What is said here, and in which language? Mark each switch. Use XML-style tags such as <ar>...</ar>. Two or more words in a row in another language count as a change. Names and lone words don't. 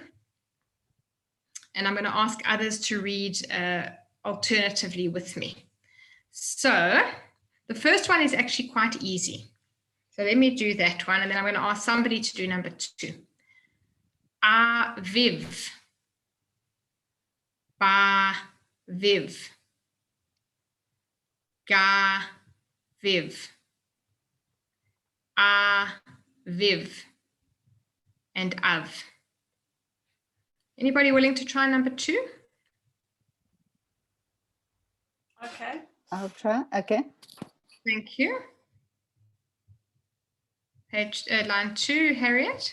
<en>And I'm going to ask others to read alternatively with me. So the first one is actually quite easy. So let me do that one. And then I'm going to ask somebody to do number 2. Aviv. Ba viv. Ga, viv. Viv. And av. Anybody willing to try number 2? Okay. I'll try. Okay. Thank you. Page line 2, Harriet.</en>